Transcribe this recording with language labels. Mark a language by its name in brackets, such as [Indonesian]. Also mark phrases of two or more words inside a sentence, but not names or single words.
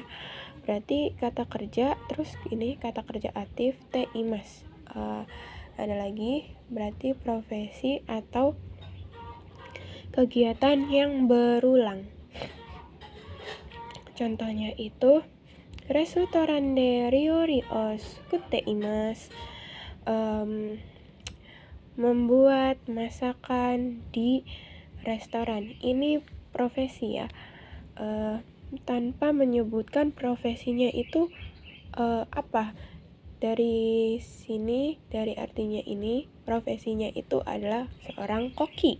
[Indonesian] Berarti kata kerja, terus ini kata kerja aktif teimas. Ada lagi berarti profesi atau kegiatan yang berulang. Contohnya itu [Japanese] レストランで料理を作っています. [Indonesian] Membuat masakan di restoran. Ini profesi ya. Tanpa menyebutkan profesinya itu apa. Dari sini, dari artinya ini, profesinya itu adalah seorang koki.